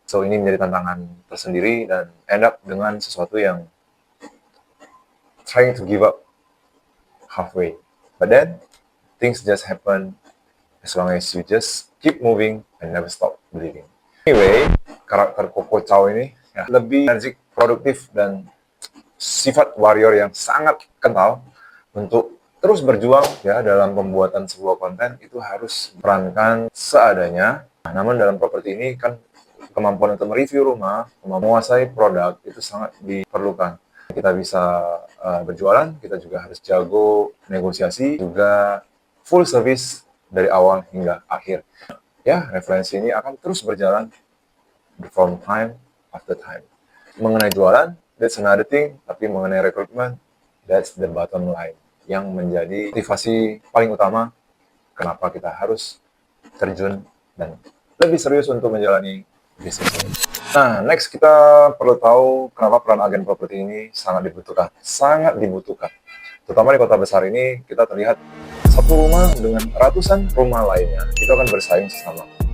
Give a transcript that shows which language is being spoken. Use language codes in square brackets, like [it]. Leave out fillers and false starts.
[id] So ini menjadi tantangan tersendiri dan [en] end up [id] dengan sesuatu yang [en] trying to give up halfway. But then things just happen as long as you just keep moving and never stop believing. [id] Anyway, karakter Coco Chow ini ya, lebih energik, produktif, dan sifat warrior yang sangat kental untuk terus berjuang ya dalam pembuatan sebuah konten itu harus perankan seadanya. Nah, namun dalam properti ini kan kemampuan untuk mereview rumah, menguasai produk itu sangat diperlukan. Kita bisa berjualan, kita juga harus jago negosiasi, juga full service dari awal hingga akhir. Ya, referensi ini akan terus berjalan [en] from time after time. [id] Mengenai jualan, [en] that's another thing. [id] Tapi mengenai rekrutmen, [en] that's the bottom line. [id] Yang menjadi motivasi paling utama kenapa kita harus terjun dan lebih serius untuk menjalani bisnis ini. Nah, next kita perlu tahu kenapa peran agen properti ini sangat dibutuhkan. Sangat dibutuhkan. Terutama di kota besar ini, kita terlihat satu rumah dengan ratusan rumah lainnya, itu akan bersaing sesama.